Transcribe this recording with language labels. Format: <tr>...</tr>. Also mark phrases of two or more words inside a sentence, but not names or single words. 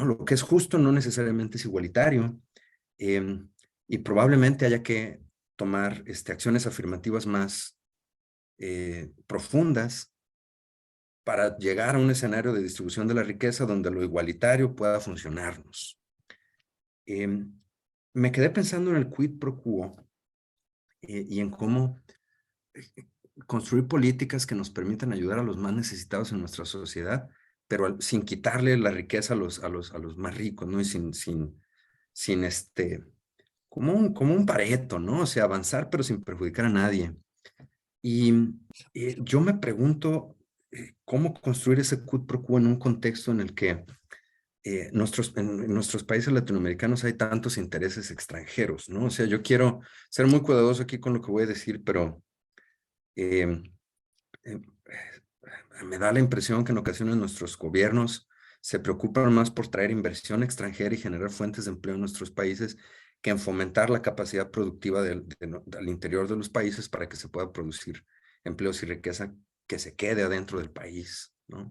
<es>Lo que es justo no necesariamente es igualitario, y probablemente haya que tomar acciones afirmativas más profundas para llegar a un escenario de distribución de la riqueza donde lo igualitario pueda funcionarnos. Me quedé pensando en el</es> <la>quid pro quo</la> <es>y en cómo construir políticas que nos permitan ayudar a los más necesitados en nuestra sociedad, pero sin quitarle la riqueza a los más ricos, ¿no? Y sin como un Pareto, ¿no? O sea, avanzar pero sin perjudicar a nadie. Y yo me pregunto cómo construir ese</es> <la>quid pro quo</la> <es>en un contexto en el que en nuestros países latinoamericanos hay tantos intereses extranjeros, ¿no? O sea, yo quiero ser muy cuidadoso aquí con lo que voy a decir, pero eh, eh, me da la impresión que en ocasiones nuestros gobiernos se preocupan más por traer inversión extranjera y generar fuentes de empleo en nuestros países que en fomentar la capacidad productiva del interior de los países para que se pueda producir empleos y riqueza que se quede adentro del país, ¿no?</es>